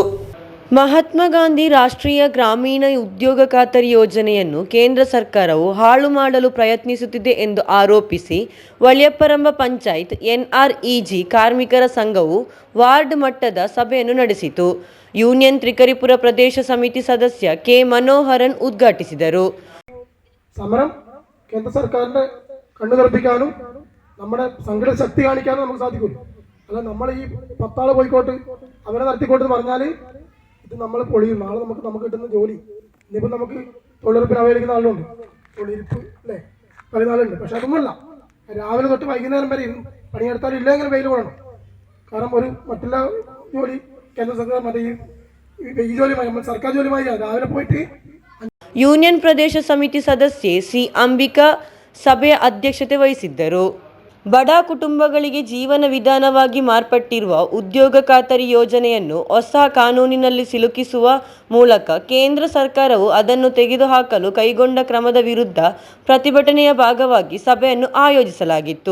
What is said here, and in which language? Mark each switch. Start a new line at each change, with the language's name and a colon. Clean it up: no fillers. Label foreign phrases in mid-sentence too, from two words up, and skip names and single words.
Kannada: ಮಹಾತ್ಮ ಗಾಂಧಿ ರಾಷ್ಟ್ರೀಯ ಗ್ರಾಮೀಣ ಉದ್ಯೋಗ ಖಾತರಿ ಯೋಜನೆಯನ್ನು ಕೇಂದ್ರ ಸರ್ಕಾರವು ಹಾಳು ಮಾಡಲು ಪ್ರಯತ್ನಿಸುತ್ತಿದೆ ಎಂದು ಆರೋಪಿಸಿ ವಳ್ಯಪ್ಪರಂಬ ಪಂಚಾಯತ್ ಎನ್ಆರ್ಇಜಿ ಕಾರ್ಮಿಕರ ಸಂಘವು ವಾರ್ಡ್ ಮಟ್ಟದ ಸಭೆಯನ್ನು ನಡೆಸಿತು. ಯೂನಿಯನ್ ತ್ರಿಕರಿಪುರ ಪ್ರದೇಶ ಸಮಿತಿ ಸದಸ್ಯ ಕೆ ಮನೋಹರನ್ ഉദ്ഘാಟಿಸಿದರು.
Malayalam: സമരം കേന്ദ്ര സർക്കാരിന്റെ കണ്ണു തുറപ്പിക്കാനും നമ്മുടെ സംഘടന ശക്തി കാണിക്കാനും നമുക്ക് സാധിക്കും. അല്ല നമ്മൾ ഈ 10 ആൾ പോയിക്കോട്ട് അവരെ നടത്തിക്കോട്ടെന്ന് പറഞ്ഞാൽ ഇത് നമ്മൾ പൊളിയും. നാളെ നമുക്ക് കിട്ടുന്ന ജോലി ഇന്നിപ്പോൾ നമുക്ക് തൊഴിലുറപ്പിന് അവൈലിക്കുന്ന ആളുണ്ട്, തൊഴിലിരിപ്പ് അല്ലേ, പറയുന്ന ആളുണ്ട്. പക്ഷെ അതൊന്നുമല്ല, രാവിലെ തൊട്ട് വൈകുന്നേരം വരെ പണിയെടുത്താൽ ഇല്ലെങ്കിൽ വെയിൽ കൊള്ളണം. കാരണം ഒരു മറ്റുള്ള ജോലി കേന്ദ്ര സർക്കാർ മറ്റേ ഈ ജോലിയുമായി സർക്കാർ ജോലിയുമായി രാവിലെ പോയിട്ട്.
Kannada: ಯೂನಿಯನ್ ಪ್ರದೇಶ ಸಮಿತಿ ಸದಸ್ಯೆ ಸಿ ಅಂಬಿಕಾ ಸಭೆಯ ಅಧ್ಯಕ್ಷತೆ ವಹಿಸಿದ್ದರು. ಬಡ ಕುಟುಂಬಗಳಿಗೆ ಜೀವನ ವಿಧಾನವಾಗಿ ಮಾರ್ಪಟ್ಟಿರುವ ಉದ್ಯೋಗ ಖಾತರಿ ಯೋಜನೆಯನ್ನು ಹೊಸ ಕಾನೂನಿನಲ್ಲಿ ಸಿಲುಕಿಸುವ ಮೂಲಕ ಕೇಂದ್ರ ಸರ್ಕಾರವು ಅದನ್ನು ತೆಗೆದುಹಾಕಲು ಕೈಗೊಂಡ ಕ್ರಮದ ವಿರುದ್ಧ ಪ್ರತಿಭಟನೆಯ ಭಾಗವಾಗಿ ಸಭೆಯನ್ನು ಆಯೋಜಿಸಲಾಗಿತ್ತು.